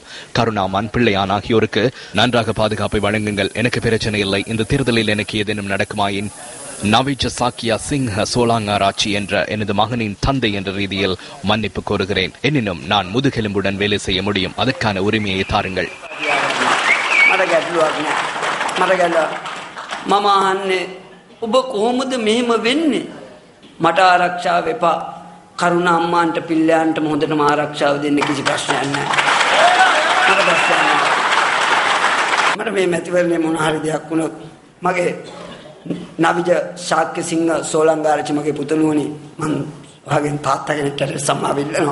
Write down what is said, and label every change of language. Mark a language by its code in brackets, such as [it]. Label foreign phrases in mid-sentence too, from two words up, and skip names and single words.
[ta] கருணாமான், பிள்ளையான் ஆகியோருக்கு நன்றாக பாதுகாப்பை வழங்குங்கள். எனக்கு பிரச்சனை இல்லை. இந்த தேர்தலில் எனக்கு ஏதேனும் நடக்குமாயின் நவிஜ சாக்கியா சிங்க சோலாங்காராட்சி என்ற எனது மகனின் தந்தை என்ற ரீதியில் மன்னிப்பு கோருகிறேன். எனினும் நான் முதுகெலும்புடன் வேலை செய்ய முடியும். அதற்கான உரிமையை தாருங்கள். [si] මට ආරක්ෂාව එපා. කරුණ අම්මාන්ට පිල්ලයන්ට හොඳටම ආරක්ෂාව දෙන්න කිසි ප්‍රශ්නයක් නැහැ. මට ප්‍රශ්නයක් නැහැ. මට මේ මැතිවරණේ මොන හරි දෙයක් වුණොත් මගේ නවිජ ශාක්‍ය සිංහ සෝලංගාරච්චි මගේ පුතණුවනි මං ඔයාගෙන් තාත්තා කෙනෙක්ට සමාව ඉල්ලනවා.